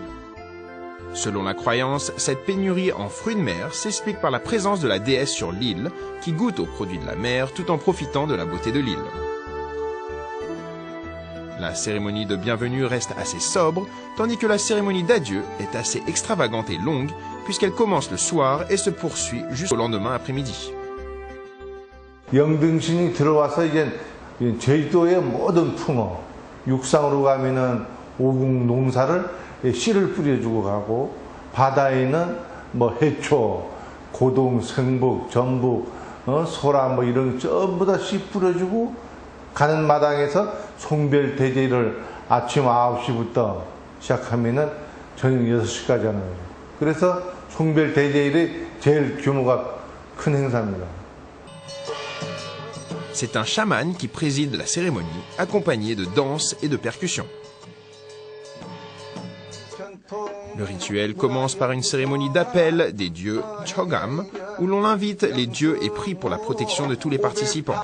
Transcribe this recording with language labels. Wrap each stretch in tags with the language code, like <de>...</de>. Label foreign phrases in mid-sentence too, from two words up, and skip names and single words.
<fr>Selon la croyance, cette pénurie en fruits de mer s'explique par la présence de la déesse sur l'île qui goûte aux produits de la mer tout en profitant de la beauté de l'île. La cérémonie de bienvenue reste assez sobre, tandis que la cérémonie d'adieu est assez extravagante et longue, puisqu'elle commence le soir et se poursuit jusqu'au lendemain après-midi.</fr> <ko>영등신이 들어와서 이제 제주도의 모든 풍어, 육상으로 가면은 오궁 농사를 씨를 뿌려주고 가고, 바다에는 뭐 해초, 고동, 생북, 전북, 소라 뭐 이런 전부 다 씨 뿌려주고 가는 마당에서 송별 대제를 아침 9시부터 시작하면은 저녁 6시까지 하는 거예요. 그래서 송별 대제일이 제일 규모가 큰 행사입니다.</ko> <fr>C'est un chaman qui préside la cérémonie, accompagné de danses et de percussions. Le rituel commence par une cérémonie d'appel des dieux Chogam, où l'on invite les dieux et prie pour la protection de tous les participants.</fr>